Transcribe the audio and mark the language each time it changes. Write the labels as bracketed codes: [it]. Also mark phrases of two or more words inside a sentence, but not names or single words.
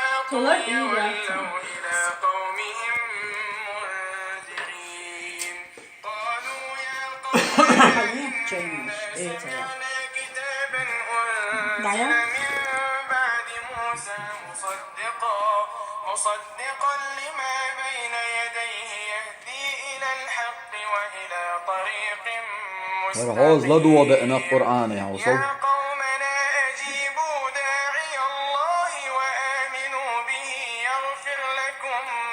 [tr] Dolar iyi zaten. Ne yapacağımmış? Evet ya. Dayan. [ar] مصدقا لما بين يديه يهدي إلى الحق وإلى طريق مستقيم يا قومنا أجيبوا داعي الله وآمنوا به يغفر لكم